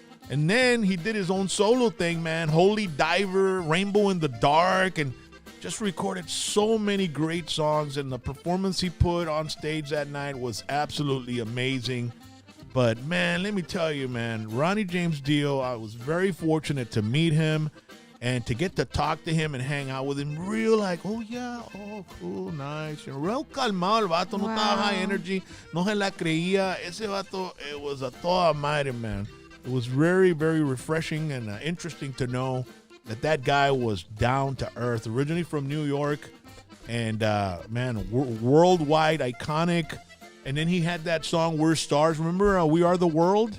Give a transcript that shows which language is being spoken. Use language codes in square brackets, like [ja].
[en] And then he did his own solo thing, man, Holy Diver, Rainbow in the Dark, and just recorded so many great songs, and the performance he put on stage that night was absolutely amazing. But, man, let me tell you, man, Ronnie James Dio, I was very fortunate to meet him and to get to talk to him and hang out with him. Real like, oh, yeah, oh, cool, nice. [es] Real calmado el vato, no estaba [en] high energy, [es] no se la creía. Ese vato, [en] it was [es] a toda madre, man. [en] It was very, very refreshing and interesting to know that guy was down to earth, originally from New York, and, man, worldwide iconic. And then he had that song, We're Stars. Remember We Are the World?